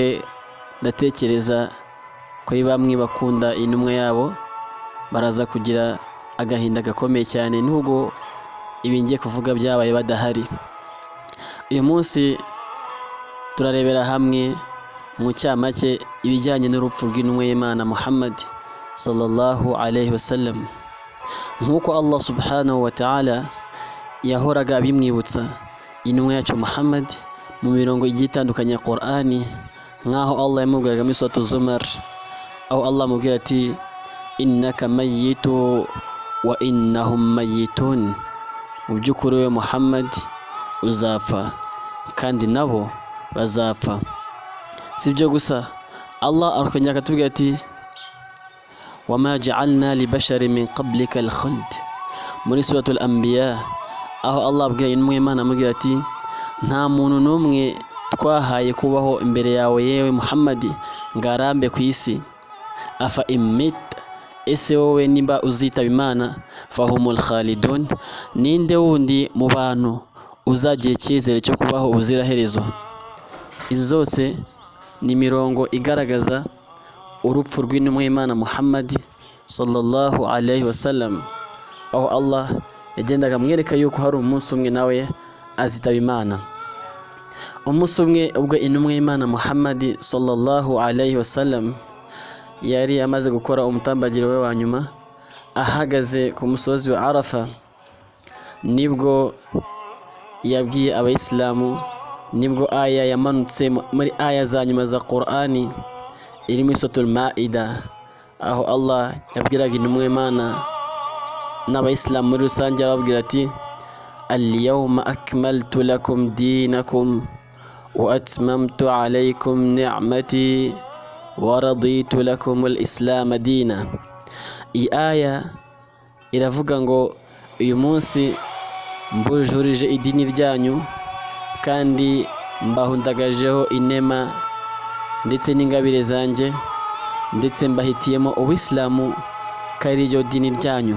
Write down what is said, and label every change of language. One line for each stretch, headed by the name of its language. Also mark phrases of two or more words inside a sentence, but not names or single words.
Kinyarwanda: Ndatekereza kuri bamwe bakunda intumwa yabo baraza kugira agahinda gakomeye cyane nubwo ibi ngiye kuvuga byabaye badahari. Uyu munsi turarebera hamwe mu cyamake ibijyanye n'urupfu rw'intumwa y'Imana Muhammad
Arabic: صلى الله عليه وسلم.
Kinyarwanda: Nk'uko Allah
Arabic: سبحانه وتعالى
Kinyarwanda: yahoraga abimwibutsa intumwa yacu Muhammad mu mirongo igiye itandukanye ya Qur'ani, nk'aho Allah yamubwiraga muri Suratu Zumar, aho Allah amubwira ati
Arabic: إنك ميت وإنهم ميتون,
Kinyarwanda: mu by'ukuri we Muhammad uzapfa kandi nabo bazapfa. Si ibyo gusa, Allah arukongera akatubwira ati
Arabic: وما جعلنا لبشر من قبلك الخلد,
Kinyarwanda: muri Suratul Anbiya, aho Allah abwira intumwa y'Imana amubwira ati nta muntu n'umwe twahaye kubaho imbere yawe yewe Muhammad ngarambe ku isi.
Arabic: أفإن مت,
Kinyarwanda: ese wowe niba uzitaba Imana,
Arabic: فهم الخالدون,
Kinyarwanda: ninde wundi mu bantu uzagiye icyizere cyo kubaho ubuziraherezo. Izi zose ni mirongo igaragaza urupfu rw'intumwa y'Imana Muhammad
Arabic: صلى الله عليه وسلم,
Kinyarwanda: aho Allah yagendaga amwereka yuko hari umunsi umwe nawe azitaba Imana. Umunsi umwe ubwo intumwa y'Imana Muhammad
Arabic: صلى الله عليه وسلم
Kinyarwanda: yari amaze gukora umutambagiro we wa nyuma, ahagaze ku musozi wa Arafa, nibwo yabwiye abayisilamu, nibwo aya yamanutse muri aya za nyuma za Qur'ani iri muri Suratul Maida, aho Allah yabwiraga intumwa y'Imana n'abayisilamu muri rusange, arababwira ati
Arabic: اليوم أكملت لكم دينكم وأتممت عليكم نعمتي ورضيت لكم الإسلام دينا.
Kinyarwanda: Iyi aya iravuga ngo uyu munsi mbujurije idini ryanyu kandi mbahundagajeho inema ndetse n'ingabire zanjye, ndetse mbahitiyemo Ubuislamu ko ari ryo dini ryanyu.